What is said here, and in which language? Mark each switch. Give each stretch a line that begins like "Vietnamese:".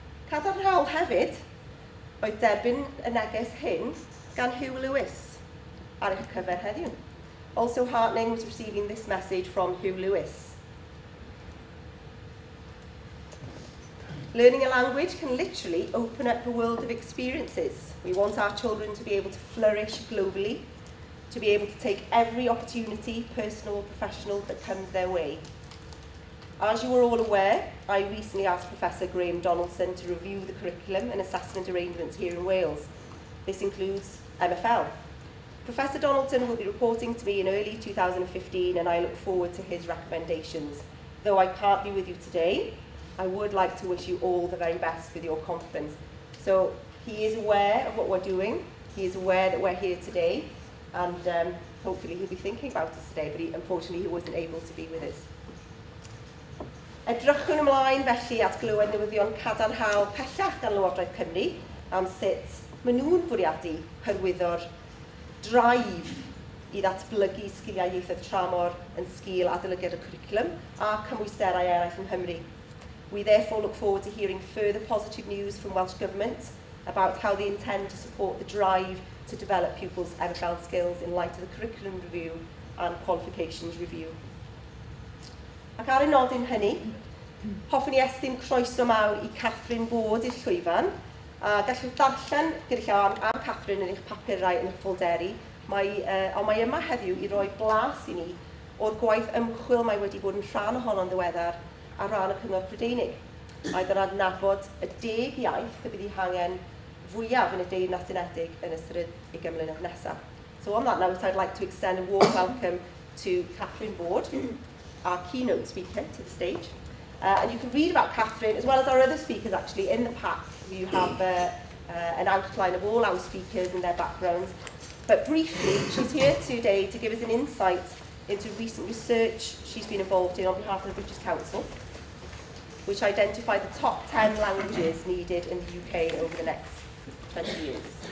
Welsh: Cadarnhaol hefyd oedd derbyn y neges hyn gan Hugh Lewis ar eich cyfer heddiw.
English: Also heartening was receiving this message from Hugh Lewis. Learning a language can literally open up a world of experiences. We want our children to be able to flourish globally, to be able to take every opportunity, personal or professional, that comes their way. As you are all aware, I recently asked Professor Graham Donaldson to review the curriculum and assessment arrangements here in Wales. This includes MFL. Professor Donaldson will be reporting to me in early 2015, and I look forward to his recommendations. Though I can't be with you today, I would like to wish you all the very best with your conference. So he is aware of what we're doing, he is aware that we're here today, and hopefully he'll be thinking about us today, but unfortunately he wasn't able to be with us.
Welsh: Edrychwn ymlaen felly at glywed newyddion cadarnhaol pellach gan Lywodraeth Cymru am sut maen nhw'n bwriadu hyrwyddo'r drive i ddatblygu sgiliau ieithoedd tramor yn sgil adolygiad y cwricwlwm a cymwysterau eraill yng Nghymru.
English: We therefore look forward to hearing further positive news from Welsh Government about how they intend to support the drive to develop pupils' MFL skills in light of the curriculum review and qualifications review.
Welsh: Ac ar y nodyn hynny, hoffwn i estyn croeso mawr i Kathryn bod i'r llwyfan, a gallwch darllen gyda llaw am Kathryn yn eich papurau yn eich ffolderi, ond mae yma heddiw i roi blas i ni o'r gwaith ymchwil mae wedi bod yn rhan ohono'n ddiweddar ar ran y Cyngor Prydeinig. Mae'n yn adnabod y 10 iaith y bydd ei hangen fwyaf yn y Deyrnas Unedig yn ystod y gymlynedd nesaf.
English: So on that note, I'd like to extend a warm welcome to Kathryn Board, our keynote speaker, to the stage. And you can read about Kathryn, as well as our other speakers actually, in the pack. You have an outline of all our speakers and their backgrounds. But briefly, she's here today to give us an insight into recent research she's been involved in on behalf of the British Council, which identified the top 10 languages needed in the UK over the next 20 years.